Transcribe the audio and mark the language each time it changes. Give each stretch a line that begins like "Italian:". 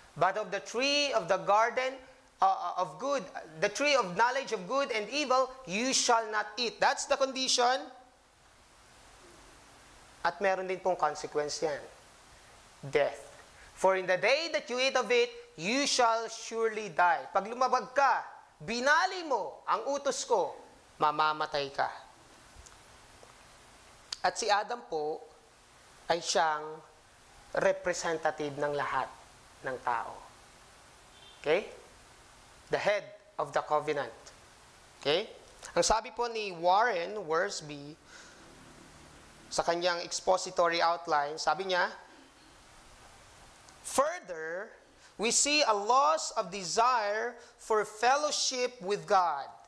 English: But of the tree of the garden of good, the tree of knowledge of good and evil, you shall not eat. That's the condition.
Filipino: At meron din pong consequence yan.
English: Death. For in the day that you eat of it, you shall surely die.
Filipino: Pag lumabag ka, binali mo ang utos ko, mamamatay ka. At si Adam po ay siyang representative ng lahat ng tao. Okay?
English: The head of the covenant. Okay?
Filipino: Ang sabi po ni Warren Wiersbe sa kanyang expository outline, sabi niya,
English: further, we see a loss of desire for fellowship with God.